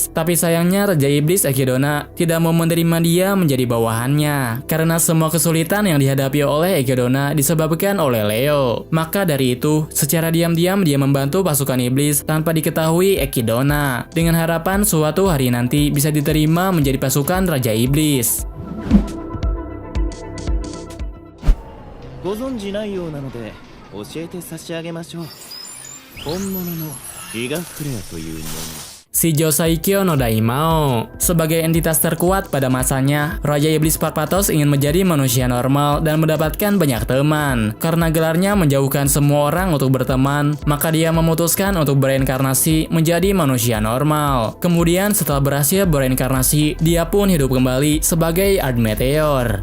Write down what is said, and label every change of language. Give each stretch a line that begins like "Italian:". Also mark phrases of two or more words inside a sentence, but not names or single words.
Indonesian: Tapi sayangnya Raja Iblis Ekidona tidak mau menerima dia menjadi bawahannya, karena semua kesulitan yang dihadapi oleh Ekidona disebabkan oleh Leo. Maka dari itu, secara diam-diam dia membantu pasukan iblis tanpa diketahui Ekidona, dengan harapan suatu hari nanti bisa diterima menjadi pasukan Raja Iblis.
Japanese: ご存じないようなので教えて差し上げましょう。本物のギガフレアというもの。 Shijo Saikyo no Daimao.
Indonesian: Sebagai entitas terkuat pada masanya, Raja Iblis Parpatos ingin menjadi manusia normal dan mendapatkan banyak teman. Karena gelarnya menjauhkan semua orang untuk berteman, maka dia memutuskan untuk bereinkarnasi menjadi manusia normal. Kemudian setelah berhasil bereinkarnasi, dia pun hidup kembali sebagai Ard Meteor.